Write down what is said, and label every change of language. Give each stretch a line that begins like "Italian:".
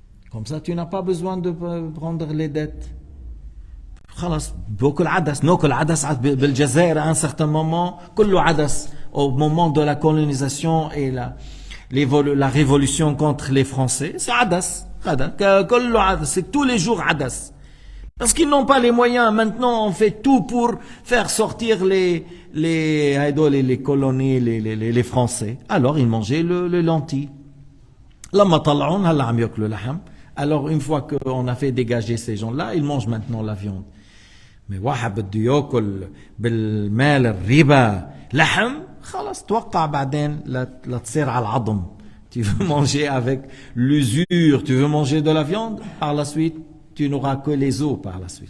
French: Comme ça, tu n'as pas besoin de prendre les dettes.
Arabic: خلاص بوكل عدس ناكل عدس بالجزائر
French: à un certain moment
Arabic: كله عدس
French: au moment de la colonisation et la révolution contre les Français, c'est
Arabic: عدس كله عدس,
French: c'est tous les jours عدس. Parce qu'ils n'ont pas les moyens. Maintenant, on fait tout pour faire sortir les colonies, les Français. Alors, ils mangeaient le lentilles.
Arabic: لما طلعون هلا عم ياكلوا لحم.
French: Alors, une fois qu'on a fait dégager ces gens-là, ils mangent maintenant la viande.
Arabic: Mais واحد بده ياكل بالمال الربا لحم, خلاص توقع بعدين لا تصير على العظم.
French: Tu veux manger avec l'usure, tu veux manger de la viande, par la suite, tu n'auras que les os par la suite.